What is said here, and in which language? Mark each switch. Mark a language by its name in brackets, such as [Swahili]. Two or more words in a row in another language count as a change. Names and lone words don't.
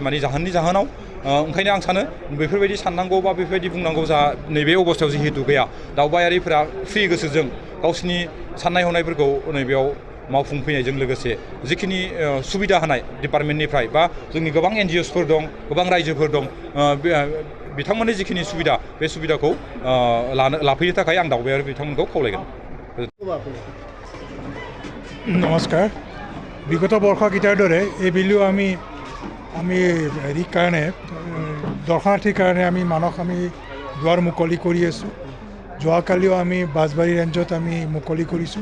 [Bodo] मानि जाहोननि जाहोनाव ओंखायनो आं सानो बेफोरबायदि साननांगौ बा बेफोरबायदि बुंनांगौ जा नैबे अबस्थायाव जिहेतु गैया दावबायारिफोरा फ्रि गोसोजों गावसिनि साननाय हनायफोरखौ नैबेयाव मावफुंफैनायजों लोगोसे जिखिनि सुबिदा होनाय डिपार्टमेन्टनिफ्राय बा जोंनि गोबां NGOsफोर दं गोबां रायजोफोर दं बिथांमोननि जिखिनि सुबिदा बे सुबिदाखौ लाफैनो थाखाय आं दावबायारि बिथांमोनखौ खावलायगोन। [Assamese] নমস্কাৰ বিগত বৰ্ষকেইটাৰ দৰে এইবেলিও আমি হেৰিৰ কাৰণে দৰ্শনাৰ্থীৰ কাৰণে আমি মানস আমি দুৱাৰ মুকলি কৰি আছোঁ। যোৱাকালিও আমি বাঁশবাৰী ৰেঞ্জত আমি মুকলি কৰিছোঁ।